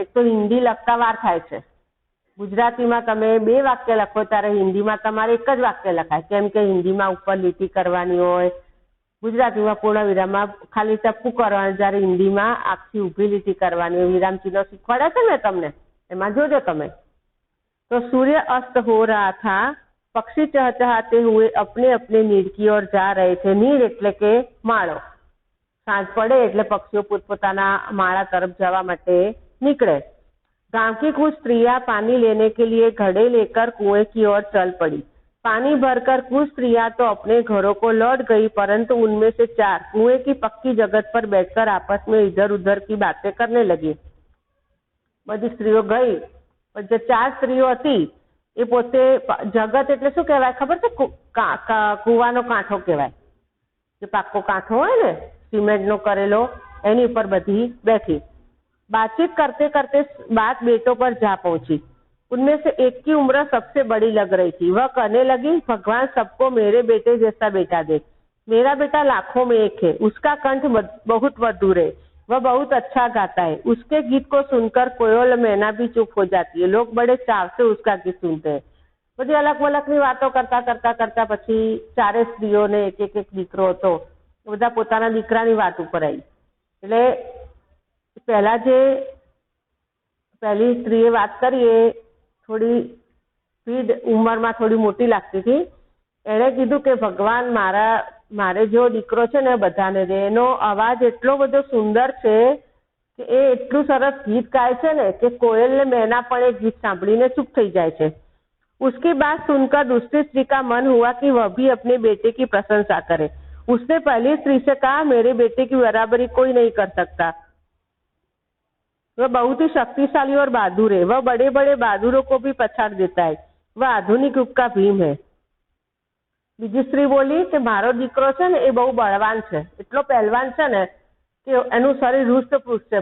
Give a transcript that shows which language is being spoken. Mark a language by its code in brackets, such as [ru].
[gu] એક તો હિન્દી લખતા વાર થાય છે. ગુજરાતીમાં તમે 2 વાક્ય લખો ત્યારે હિન્દીમાં તમારે એક જ વાક્ય લખાય, કેમ કે હિન્દીમાં ઉપર લીટી કરવાની હોય, ગુજરાતીમાં પૂર્ણ વિરામમાં ખાલી ટપકું કરવાનું, જ્યારે હિન્દીમાં આખી ઊભી લીટી કરવાની હોય. વિરામ ચિહ્નો શીખવાડે છે ને તમને, એમાં જોજો તમે. [hi] तो सूर्य अस्त हो रहा था, पक्षी चहचहाते हुए अपने अपने नीड की ओर जा रहे थे. [gu] નીડ એટલે કે માળો. સાંજ પડે એટલે પક્ષીઓ પોતપોતાના માળા તરફ જવા માટે [hi] निकले. गांव की कुछ स्त्रियां पानी लेने के लिए घड़े लेकर कुएं की ओर चल पड़ी. पानी भरकर कुछ स्त्रियां तो अपने घरों को लौट गई, परंतु उनमें से 4 कुएं की पक्की जगत पर बैठकर आपस में इधर उधर की बातें करने लगी. [gu] बધી સ્ત્રીઓ ગઈ, પણ જે 4 સ્ત્રીઓ હતી એ પોતે જગત એટલે શું કહેવાય ખબર છે? કૂવાનો કાંઠો કહેવાય. જે પાક્કો કાંઠો હોય ને સિમેન્ટનો કરેલો, એની ઉપર બધી બેઠી. [hi] बातचीत करते करते बात बेटों पर जा पहुंची. उनमें से एक की उम्र सबसे बड़ी लग रही थी. वह कहने लगी, भगवान सबको मेरे बेटे जैसा बेटा दे. मेरा बेटा लाखों में एक है. उसका कंठ बहुत मधुर है. वह बहुत अच्छा गाता है. उसके गीत को सुनकर कोयल मैना भी चुप हो जाती है. लोग बड़े चाव से उसका गीत सुनते हैं. [gu] बધી અલગ મલકની વાતો કરતા પછી 4 સ્ત્રીઓને એક દીકરો હતો. બધા પોતાના દીકરાની વાત ઉપર આવી. એટલે પહેલી સ્ત્રીએ વાત કરી એ થોડી સ્પીડ ઉંમરમાં થોડી મોટી લાગતી હતી. એણે કીધું કે ભગવાન મારે જો દીકરો છે ને બધાને દે. એનો અવાજ એટલો બધો સુંદર છે કે એ એટલું સરસ ગીત ગાય છે ને કે કોયલ ને મેના પણ એ ગીત સાંભળીને ચૂપ થઈ જાય છે. [hi] उसकी बात सुनकर दूसरी स्त्री का मन हुआ कि वह भी अपने बेटे की प्रशंसा करे. उसने पहली स्त्री से कहा, मेरे बेटे की बराबरी कोई नहीं कर सकता. वह बहुत ही शक्तिशाली और बहादुर है. वह बड़े बड़े बहादुरों को भी पछाड़ देता है. वह आधुनिक युग का भीम है. [gu] બીજી સ્ત્રી બોલી કે મારો દીકરો છે ને એ બહુ બળવાન છે, એટલો પહેલવાન છે ને કે એનું શરીર હૃષ્ટપુષ્ટ છે.